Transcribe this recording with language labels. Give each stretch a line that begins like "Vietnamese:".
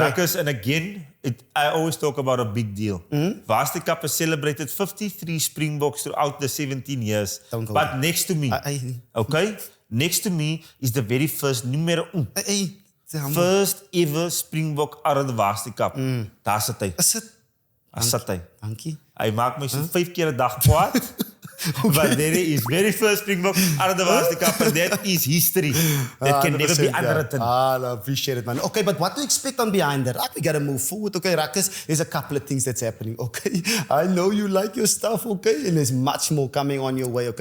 English: Ruckus, and again, I always talk about a big deal. Varsity Cup has celebrated 53 Springboks throughout the 17 years. But next to me, next to me is the very first numero 1. First ever Springbok out of the Varsity Cup.
Afrikaans: Daar sit hy. Daar sit hy. Dankie. Hy maak my so 5 keer 'n dag kwaad.
English: But there is very first Springbok out of the Varsity Cup, and that is history. That can never be unwritten. I appreciate it, man. Okay, but what to expect on Behind the Ruck? We got to move forward. Okay, Ruckus, there's a couple of things that's happening. Okay, I know you like your stuff. Okay, and there's much more coming on your way.